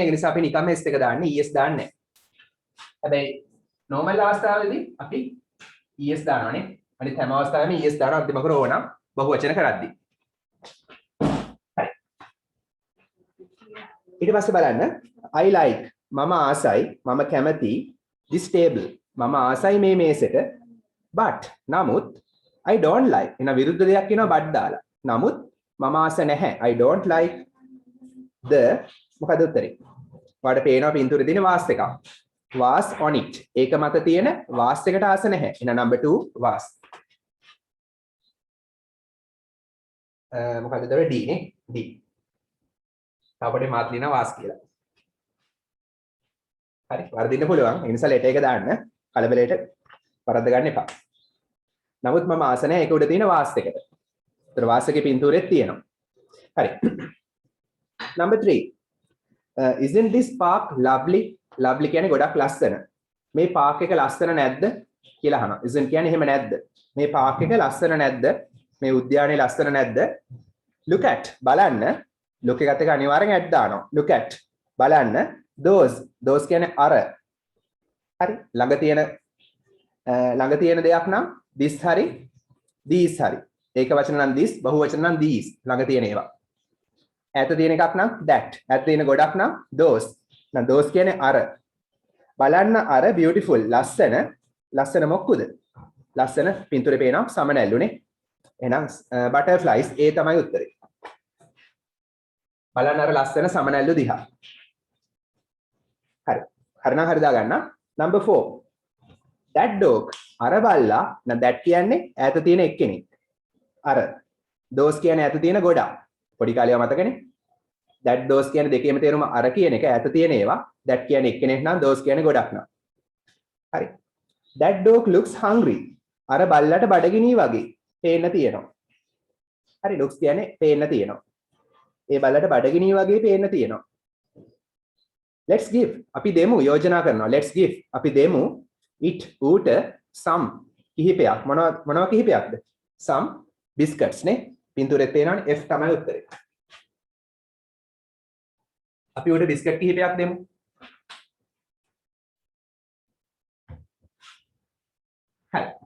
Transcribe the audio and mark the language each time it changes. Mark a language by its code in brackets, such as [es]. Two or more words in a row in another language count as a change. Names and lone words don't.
[si] ඒ නිසා අපි නිකම්ම s එක දාන්නේ es දාන්නේ නැහැ. හැබැයි normal අවස්ථාවේදී අපි es දානවානේ. අනිත් හැම අවස්ථාවෙම es දානවා අන්තිම අකුර ඕනම් බහු වචන කරද්දී. හරි. ඊට පස්සේ බලන්න [en] I like [si] මම ආසයි මම කැමති [en] this table [si] මම ආසයි මේ මේසෙට but නමුත් [en] I don't like [si] එන විරුද්ධ දෙයක් කියනවා but දාලා. නමුත් මම ආස නැහැ. [en] I don't like the [si] මොකද උත්තරේ? ඔයාලට පේනවා පින්තූරේ තියෙන vase එකක්. [en] vase on it. [si] ඒක මත තියෙන vase එකට ආස නැහැ. එහෙනම් number 2 vase. මොකද දර D නේ? D. අපිට මාත් ලියන vase කියලා. හරි වර්ධින්න පුළුවන්. ඒ නිසා letter එක දාන්න. කලබලයට වරද්ද ගන්න එපා. නමුත් මම ආස නැහැ ඒක උඩ තියෙන vase එකට. ඒතර vase එකේ පින්තූරෙත් තියෙනවා. හරි. [en] number 3. Isn't this park lovely? [si] Lovely කියන්නේ ගොඩක් ලස්සන. මේ පාක් එක ලස්සන නැද්ද කියලා අහනවා. isn't කියන්නේ එහෙම නැද්ද? මේ පාක් එක ලස්සන නැද්ද? මේ උද්‍යානයේ ලස්සන නැද්ද? [en] look at [si] බලන්න. look එකත් එක අනිවාර්යෙන් at දානවා. [en] look at [si] බලන්න. those කියන්නේ අර. හරි. ළඟ තියෙන දෙයක් නම් this හරි these හරි. ඒක වචන නම් this, බහු වචන නම් these. ළඟ තියෙන ඒවා. ඈත තියෙන එකක් නම් that. ඈත තියෙන ගොඩක් නම් those. නම් [en] those කියන්නේ [si] අර. බලන්න අර beautiful ලස්සන මොක්කුද? ලස්සන පින්තූරේ පේනවා සමනැල්ලුනේ. එහෙනම් butterflies ඒ තමයි උත්තරේ. බලන්න අර ලස්සන සමනැල්ලු දිහා. හරි. හරිනම් හරි දාගන්න. [en] number 4. that dog [si] අර බල්ලා නම් that කියන්නේ ඈත තියෙන එක්කෙනෙක්. අර those කියන්නේ ඈත තියෙන ගොඩක්. පොඩි කාලේ මතකනේ? [en] that those [si] කියන්නේ දෙකේම තේරුම අර කියන එක ඈත තියෙන ඒවා. that කියන්නේ එක්කෙනෙක් නම් those කියන්නේ ගොඩක් නම්. හරි. [en] that dog looks hungry. [si] අර බල්ලට බඩගිනි වගේ පේන්න තියෙනවා. හරි looks කියන්නේ පේන්න තියෙනවා. ඒ බල්ලට බඩගිනි වගේ පේන්න තියෙනවා. [en] let's give [si] අපි දෙමු යෝජනා කරනවා. [en] let's give [si] අපි දෙමු it ඌට some කිහිපයක්. මොනවා කිහිපයක්ද? [en] some biscuits [si] නේ. පින්තූරේ පේනවනේ F තමයි උත්තරේ. අපි උඩ බිස්කට් කිහිපයක් දෙමු. හරි.